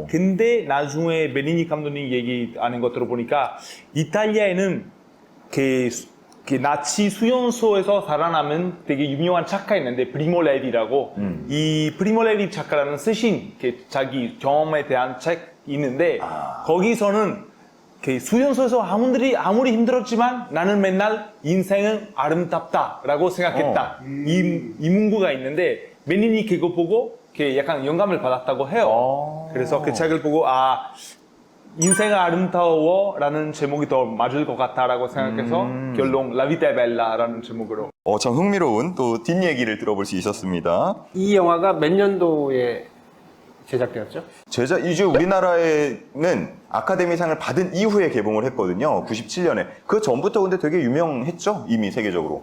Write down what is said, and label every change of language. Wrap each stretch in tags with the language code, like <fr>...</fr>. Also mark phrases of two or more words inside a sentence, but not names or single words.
<ko>근데 나중에 베니니 감독님 얘기하는 것 들어보니까 이탈리아에는 그 나치 수용소에서 살아남은 되게 유명한 작가 있는데 프리모 레비라고 이 프리모 레비 작가라는 쓰신 자기 경험에 대한 책이 있는데 거기서는 그 수용소에서 아무리 힘들었지만 나는 맨날 인생은 아름답다라고 생각했다. 이 문구가 있는데 베니니 그거 보고 약간 영감을 받았다고 해요. 그래서 그 책을 보고 인생은 아름다워라는 제목이 더 맞을 것 같다라고 생각해서 결론 La vita è bella라는 제목으로. 참 흥미로운 또 뒷얘기를 들어볼 수 있었습니다. 이 영화가 몇 년도에 제작되었죠? 이제 우리나라에는 아카데미상을 받은 이후에 개봉을 했거든요. 97년에. 그 전부터 근데 되게 유명했죠? 이미 세계적으로.</ko>